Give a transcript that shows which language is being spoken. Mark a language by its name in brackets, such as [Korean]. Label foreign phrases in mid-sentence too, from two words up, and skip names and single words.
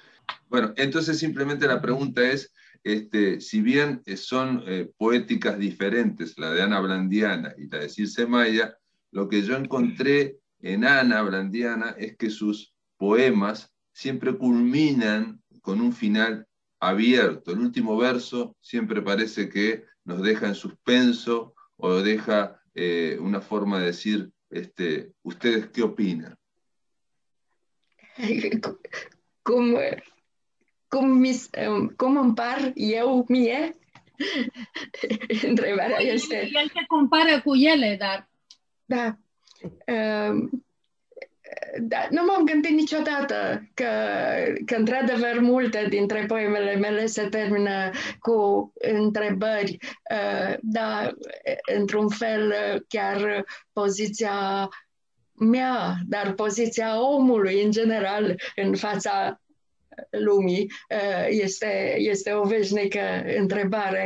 [Spanish] Bueno, entonces simplemente la pregunta es, si bien son poéticas diferentes, la de Ana Blandiana y la de Circe Maya, lo que yo encontré en Ana Blandiana es que sus poemas siempre culminan con un final abierto. El último verso siempre parece que nos deja en suspenso o deja una forma de decir, ¿ustedes qué opinan? [Romanian] Cum împar eu mie întrebarea este... El te compară cu ele, dar... Da. Da, nu m-am gândit niciodată că într-adevăr multe dintre poemele mele se termină cu întrebări, dar într-un fel chiar poziția mea, dar poziția omului în general în fața lumii este o veșnică întrebare.